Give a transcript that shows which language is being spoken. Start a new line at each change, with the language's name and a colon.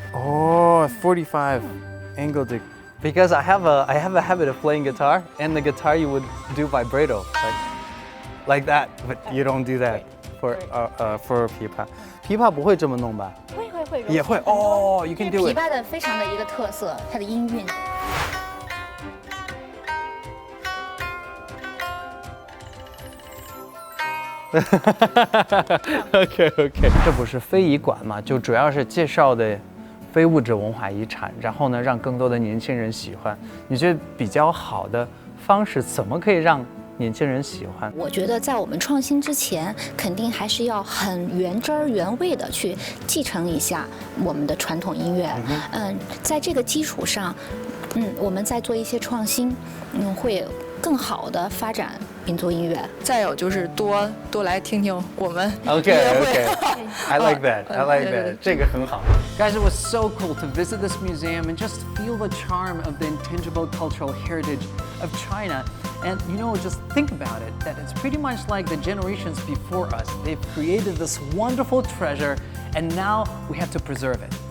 English: Oh, 45 angled. Because I have a habit of playing guitar, and the guitar you would do vibrato, like that, but you don't do that for pipa.
Chinese: 琵琶不会这么弄吧？会也会哦，
English: you can do
Chinese: 琵
English: it。
Chinese: 琶的非常的一个特色，它的音韵。 OK，这不是非遗馆嘛？就主要是介绍的非物质文化遗产，然后呢，让更多的年轻人喜欢。你觉得比较好的方式，怎么可以让年轻人喜欢？我觉得在我们创新之前，肯定还是要很原汁儿原味的去继承一下我们的传统音乐。在这个基础上，我们再做一些创新，会更好的发展民族音乐。再有就是多来听听我们
English: Okay. I like that. I like that.
Chinese: 这个很好。
English: Guys, it was so cool to visit this museum and just feel the charm of the intangible cultural heritage of China. And just think about it, that it's pretty much like the generations before us. They've created this wonderful treasure, and now we have to preserve it.